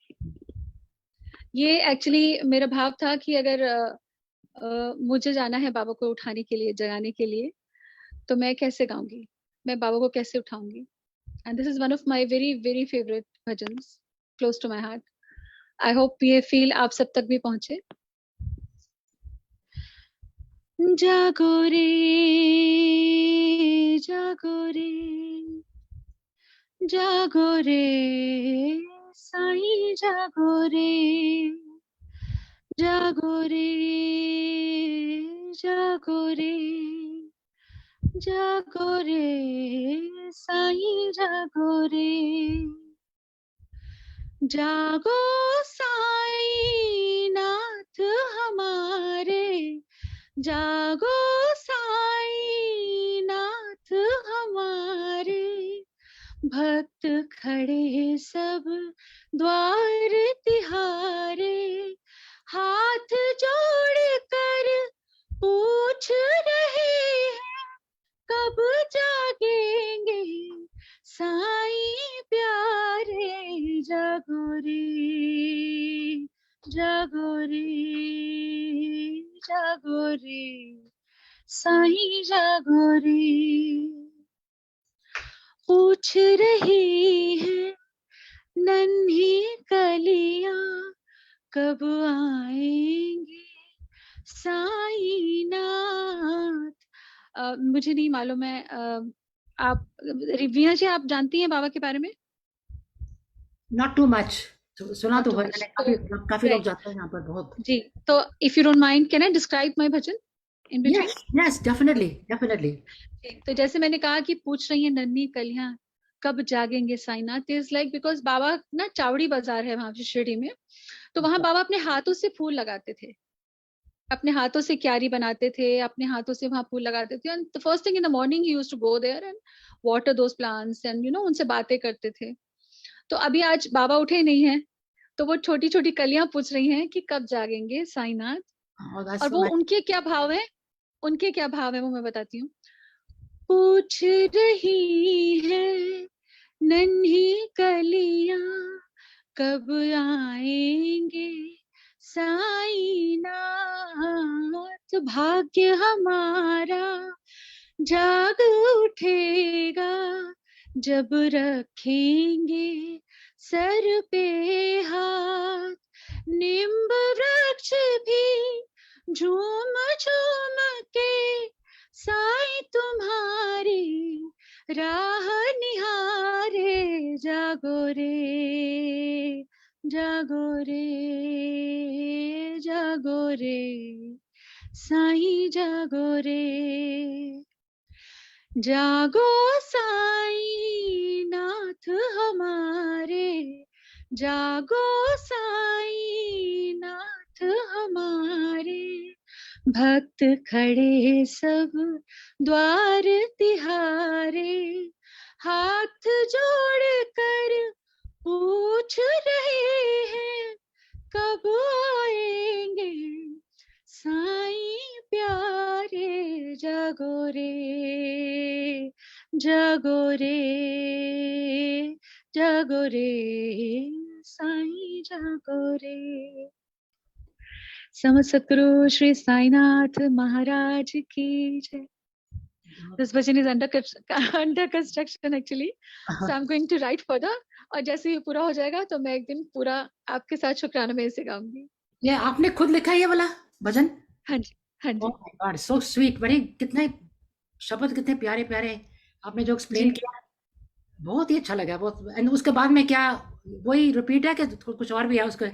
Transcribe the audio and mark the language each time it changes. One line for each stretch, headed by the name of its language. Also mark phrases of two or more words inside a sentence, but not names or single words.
Hindi: ये एक्चुअली मेरा भाव था कि अगर मुझे जाना है बाबा को उठाने के लिए, जगाने के लिए, तो मैं कैसे गाऊंगी, मैं बाबा को कैसे उठाऊंगी,
English: and this is one of my very very favourite bhajans, close to my heart. I hope
Hindi: ये फील आप सब तक भी पहुंचे। जागो रे जागो रे जागो रे साईं, जागो रे जागो रे जागो रे जागो रे साईं, जागो रे जागो साईं नाथ हमारे, जागो साईं नाथ हमारे, भक्त खड़े सब द्वार तिहारे, हाथ जोड़ कर पूछ रहे हैं, कब जागेंगे साईं प्यारे, जागो रे, जागो रे, जागो रे, साईं जागो रे। पूछ रही है नन्ही कलियां, कब आएंगे साईं नाथ। मुझे नहीं मालूम है, आप वीणा जी आप जानती हैं बाबा के बारे में?
English: not too much, सुना नॉट
Hindi: तो
English: टू
Hindi: है
English: मच,
Hindi: मैंने, तो काफी काफी लोग राइट जाते हैं यहाँ पर बहुत।
English: जी। तो if you don't mind, can I describe my bhajan in between? yes yes, definitely definitely.
Hindi: तो जैसे मैंने कहा कि पूछ रही है नन्ही कलियां, कब जागेंगे साईनाथ,
English: is like because
Hindi: बाबा ना चावड़ी बाजार है वहां पे शिरडी में, तो वहां बाबा अपने हाथों से फूल लगाते थे, अपने हाथों से क्यारी बनाते थे, अपने हाथों से वहां फूल लगाते थे।
English: and the first thing in the morning he used to go there and water those plants and
Hindi: उनसे बातें करते थे। तो अभी आज बाबा उठे ही नहीं है, तो वो छोटी छोटी कलियां पूछ रही हैं कि कब जागेंगे साईनाथ। और दैट्स और सो वो नाइस। उनके क्या भाव है, उनके क्या भाव है वो मैं बताती हूँ। पूछ रही है नन्ही कलियां, कब आएंगे साईं नाथ, भाग्य हमारा जाग उठेगा, जब रखेंगे सर पे हाथ, नींब वृक्ष भी झूम झूम के साईं तुम्हारी राह निहारे, जागो रे, जागो रे, जागो रे, साईं जागो रे, जागो साईं नाथ हमारे, जागो साईं नाथ हमारे, भक्त खड़े सब द्वार तिहारे, हाथ जोड़ कर पूछ रहे हैं, कब आएंगे साईं प्यारे, जागो रे, जागो रे, जागो रे, साईं जागो रे। समस्त सतगुरु श्री साईनाथ महाराज की जय।
English: This bhajan is under construction actually, so I'm going to write further,
Hindi: और जैसे ये पूरा हो जाएगा तो मैं एक दिन पूरा आपके साथ शुक्राना में इसे गाऊंगी। ये आपने खुद लिखा है ये वाला भजन? हाँ जी, हाँ ओह जी,
English: my God, so sweet.
Hindi: बड़े कितने शब्द कितने प्यारे प्यारे आपने जो एक्सप्लेन जी। किया, बहुत ही अच्छा लगा बहुत। एंड उसके बाद में क्या वही रिपीट है कि कुछ और भी है उसके?